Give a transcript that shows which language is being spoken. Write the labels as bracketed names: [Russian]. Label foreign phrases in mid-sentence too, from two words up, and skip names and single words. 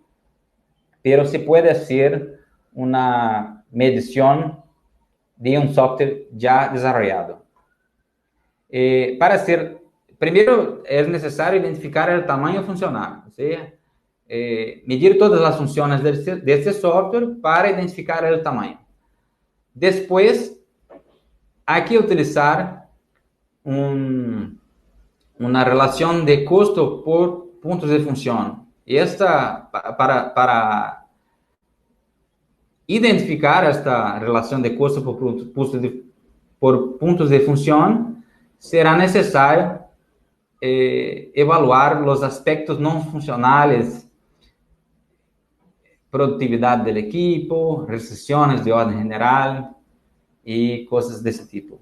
[Spanish] Pero se puede hacer una medición de un software ya desarrollado. Para hacer, primero es necesario identificar el tamaño funcional, ¿sí? [Portuguese] medir todas as funções desse software para identificar o tamanho. Depois, há que utilizar uma relação de custo por pontos de função. E para identificar esta relação de custo por pontos de função, será necessário evaluar os aspectos não funcionais, produtividade do equipo, restrições de ordem geral e coisas desse tipo.